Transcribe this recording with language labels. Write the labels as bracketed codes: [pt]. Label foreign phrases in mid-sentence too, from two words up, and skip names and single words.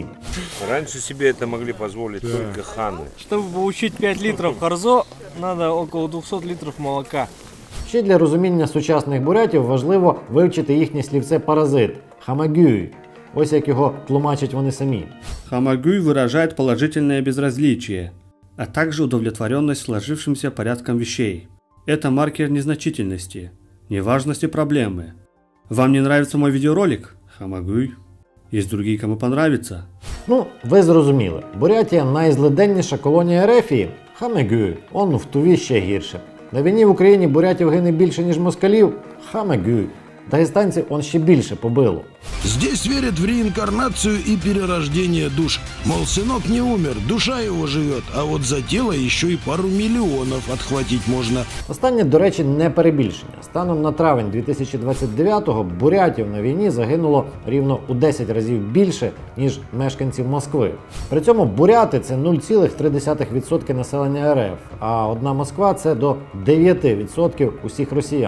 [uk] Раніше собі це могли дозволити тільки хани. Щоб отримати 5 літрів харзо, треба около 200 літрів молока. Ще для розуміння сучасних бурятів важливо вивчити їхнє слівце паразит – хамагюй. Ось як його тлумачать вони самі. [ru] Хамагюй выражает положительное безразличие, а также удовлетворенность сложившимся порядком вещей. Это маркер незначительности, неважности проблемы. Вам не нравится мой видеоролик? Хамагюй. Есть другие, кому понравится. [uk] Ну, ви зрозуміли. Бурятія – найзлиденніша колонія Ерефії? Хамагюй. Он в Туві ще гірше. На війні в Україні бурятів гине більше, ніж москалів? Хамагюй. Дагестанців он ще більше побило. [ru] Здесь верят в реинкарнацию и перерождение душ. Мол, сынок не умер, душа его живет, а вот за тело еще и пару миллионов отхватить можно. [uk] Останнє, до речі, не перебільшення. Станом на травень 2029-го бурятів на війні загинуло рівно у 10 разів більше, ніж мешканців Москви. При цьому буряти – це 0,3% населення РФ, а одна Москва – це до 9% усіх росіян.